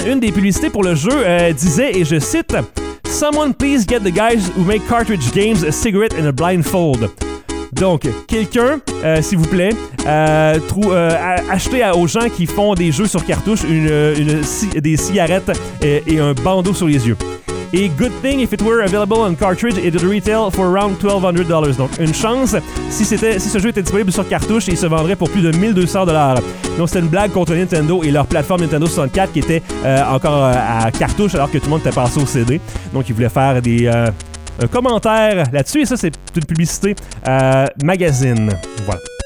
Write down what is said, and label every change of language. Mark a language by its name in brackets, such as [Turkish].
[French] Une des publicités pour le jeu disait, et je cite, « [English] Someone please get the guys who make cartridge games a cigarette and a blindfold. [French] » Donc, quelqu'un, s'il vous plaît, achetez aux gens qui font des jeux sur cartouche des cigarettes et un bandeau sur les yeux. [English] Et good thing if it were available on cartridge, it would retail for around $1,200. [French] Donc, une chance, si ce jeu était disponible sur cartouche, il se vendrait pour plus de $1,200. Donc, c'était une blague contre Nintendo et leur plateforme Nintendo 64 qui était encore à cartouche alors que tout le monde était passé au CD. Donc, ils voulaient faire un commentaire là-dessus. Et ça, c'est une publicité magazine. Voilà.